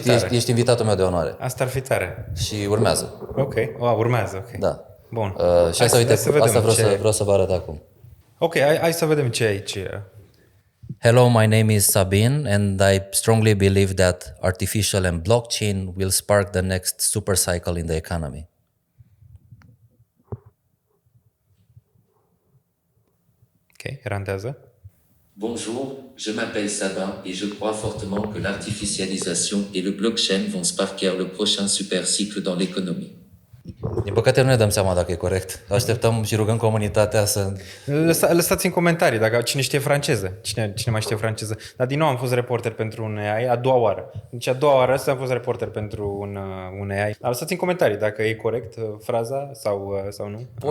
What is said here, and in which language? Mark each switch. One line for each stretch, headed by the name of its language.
Romanian: ești invitatul meu de onoare. Asta ar fi tare. Și urmează. Ok, urmează, ok. Da. Bun. Și asta vreau să vă arăt acum. Ok, hai să vedem ce e aici.
English: Hello, my name is Sabin and I strongly believe that artificial and blockchain will spark the next super cycle in the economy.
Romanian: Ok, randează.
French: Bonjour, je m'appelle Sabin et je crois fortement que l'artificialisation et le blockchain vont sparker le prochain super cycle dans l'économie.
Romanian: Din păcate nu ne dăm seama dacă e corect. Așteptăm și rugăm comunitatea să... Lăsați în comentarii dacă cine știe franceză. Cine mai știe franceză. Dar din nou am fost reporter pentru un AI a doua oară. Deci a doua oară am fost reporter pentru un AI. Dar lăsați în comentarii dacă e corect fraza sau nu.